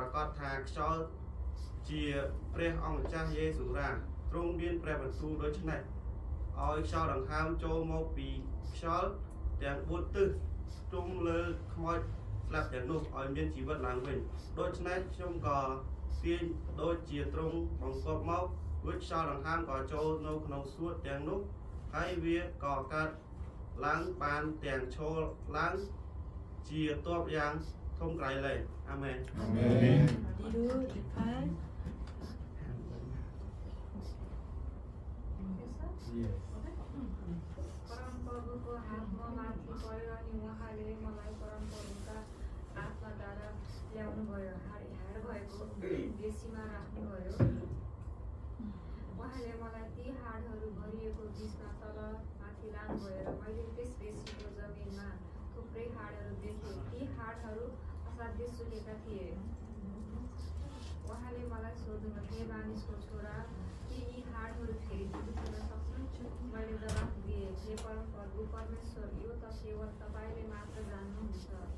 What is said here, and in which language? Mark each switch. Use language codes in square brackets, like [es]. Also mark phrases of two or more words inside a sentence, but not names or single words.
[km] កាសថាខ្យល់ជាព្រះអង្គម្ចាស់យេស៊ូវរ៉ាទ្រង់មានព្រះបន្ទូលដូច្នេះឲ្យខ្យល់ដង្ហើមចូលមកពីខ្យល់ទាំង4ទិសជុំលើខ្មោចស្លាប់ទាំងនោះឲ្យមានជីវិតឡើងវិញដូច្នេះខ្ញុំក៏ទាញដូចជាទ្រង់បង្គាប់មករួចខ្យល់ដង្ហើមក៏ចូលនៅក្នុងសួតទាំងនោះហើយវាក៏កើតឡើងបានទាំងឈរឡើងជាទ័ពយ៉ាងធំក្រៃលែងអាមែន 뒤로 이팔 [en] Yes. [ne] परमप्रभुको हातमा माथि पर्यो अनि उहाँले मलाई परमप्रभुका हातमा द्वारा ल्याउनु भयो हाड भएको बेसीमा राख्नुभयो उहाँले मलाई ती हाडहरू भरिएको बिचमा तल माथि लानुभयो र मैले त्यस बेसीको जमिनमा थुप्रै हाडहरू देखेँ ती हाडहरू असाध्य सुकेका थिए उहाँले मलाई सोध्नुभयो हे मानिसको छोरा के यी हाडहरू फेरि जीवित हुन सक्छन् मैले जवाफ दिएँ हे परमप्रभु परमेश्वर यो त केवल तपाईँले मात्र जान्नुहुन्छ